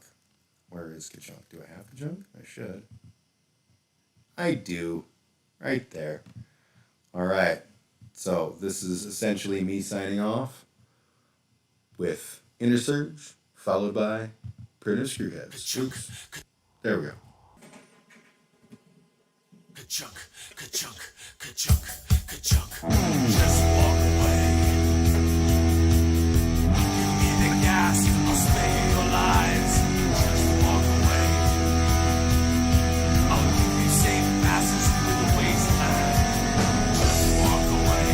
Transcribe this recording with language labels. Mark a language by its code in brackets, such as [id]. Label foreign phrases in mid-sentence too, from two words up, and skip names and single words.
[en] Where is Ka-Chunk? Do I have Ka-Chunk? I should. I do. Right there. All right. So this is essentially me signing off with Inner Surge, followed by Primitive Screwheads. Oops. There we go. Ka-chunk, ka-chunk, ka-chunk, ka-chunk. Just walk away. Give me the gas, I'll spare your lives. Just walk away. I'll give you safe passage through the wasteland. Just walk away.